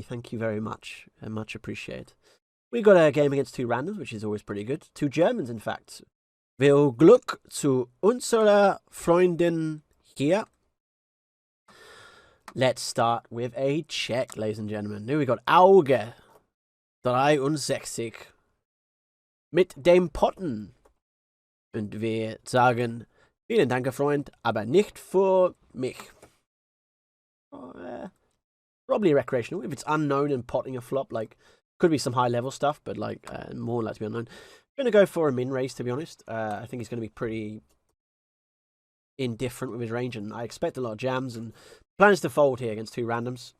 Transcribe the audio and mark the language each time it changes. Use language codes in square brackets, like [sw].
[en] Thank you very much. Much appreciated. We got a game against 2 randoms, which is always pretty good. 2 Germans, in fact. [de] Viel Glück zu unserer Freundin hier. Let's start with a check, ladies and gentlemen. [en] Now we got [de] Auge 63 mit dem Potten. Und wir sagen, vielen Dank, Freund, aber nicht für mich. [en] Probably recreational. If it's unknown and potting a flop, like, could be some high level stuff, but like more likely to be unknown. I'm going to go for a min raise, to be honest. I think he's going to be pretty indifferent with his range, and I expect a lot of jams, and plans to fold here against 2 randoms.